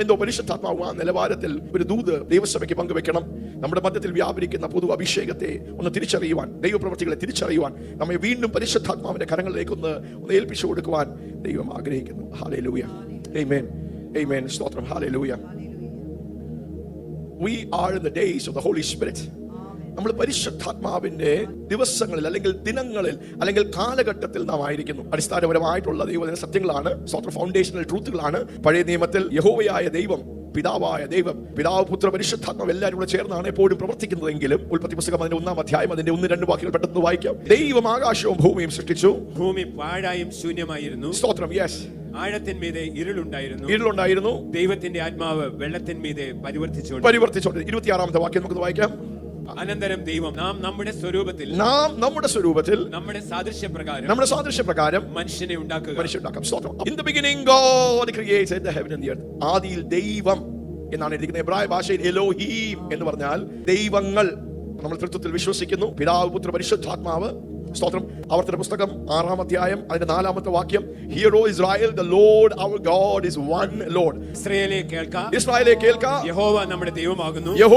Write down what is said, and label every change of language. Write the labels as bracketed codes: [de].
[ml] എന്തോ പരിശുദ്ധാത്മാവ് ആ നിലവാരത്തിൽ ഒരു ദൂത് ദൈവസഭയ്ക്ക് പങ്കുവെക്കണം. നമ്മുടെ മധ്യത്തിൽ വ്യാപരിക്കുന്ന പുതു അഭിഷേകത്തെ ഒന്ന് തിരിച്ചറിയുവാൻ, ദൈവപ്രവൃത്തികളെ തിരിച്ചറിയുവാൻ, നമ്മെ വീണ്ടും പരിശുദ്ധാത്മാവിന്റെ കരങ്ങളിലേക്ക് ഒന്ന് ഏൽപ്പിച്ചു കൊടുക്കുവാൻ ദൈവം ആഗ്രഹിക്കുന്നു. ഹല്ലേലൂയ. ആമേൻ. ആമേൻ. സ്തോത്രം. Hallelujah. [en] We are in the days of the Holy Spirit. [ml] നമ്മൾ പരിശുദ്ധാത്മാവിന്റെ ദിവസങ്ങളിൽ അല്ലെങ്കിൽ ദിനങ്ങളിൽ അല്ലെങ്കിൽ കാലഘട്ടത്തിൽ നാം ആയിരിക്കുന്നു. അടിസ്ഥാനപരമായിട്ടുള്ള ദൈവത്തിന്റെ സത്യങ്ങളാണ്, സ്വന്തം ഫൗണ്ടേഷണൽ ട്രൂത്തുകളാണ്. പഴയ നിയമത്തിൽ യഹോവയായ ദൈവം, പിതാവായ ദൈവം, പിതാവ്, പുത്ര, പരിശുദ്ധാത്മാവ് എല്ലാവരും കൂടെ ചേർന്നാണ് എപ്പോഴും പ്രവർത്തിക്കുന്നതെങ്കിലും ഉൽപ്പത്തി പുസ്തകം അതിന്റെ 1-ാം അധ്യായം അതിന്റെ 1-2 വാക്യങ്ങൾ പെട്ടെന്ന് വായിക്കാം. ദൈവം ആകാശവും ഭൂമിയും സൃഷ്ടിച്ചു. ഭൂമി പാഴായും ശൂന്യമായിരുന്നു. സ്തോത്രം. യെസ്. ആഴത്തിന്മീതെ ഇരുളുണ്ടായിരുന്നു. ദൈവത്തിന്റെ ആത്മാവ് വെള്ളത്തിന്മീതെ പരിവർത്തിച്ചുകൊണ്ട്. 26-ാമത്തെ വാക്യം നമുക്ക് വായിക്കാം. അനന്തരം ദൈവം നാം നമ്മുടെ സ്വരൂപത്തിൽ നമ്മുടെ സാദൃശ്യപ്രകാരം മനുഷ്യനെ ഉണ്ടാക്കുക. [en] In the beginning God created the heaven and the earth. [ml] ആദിയിൽ ദൈവം എന്നാണ് എഴുതിയിരിക്കുന്നത്. എബ്രായ ഭാഷയിൽ എലോഹീം എന്ന് പറഞ്ഞാൽ ദൈവങ്ങൾ. നമ്മൾ തൃത്വത്തിൽ വിശ്വസിക്കുന്നു. പിതാവ്, പുത്ര, പരിശുദ്ധാത്മാവ്. സ്തോത്രം. ആവർത്തന പുസ്തകം 6-ാം അധ്യായം അതിന്റെ 4-ാമത്തെ വാക്യം. [en] Hear, O Israel, the Lord our God is one Lord. [ml] ഇസ്രായേലേ കേൾക്ക, യഹോവ നമ്മുടെ ദൈവമാകുന്നു.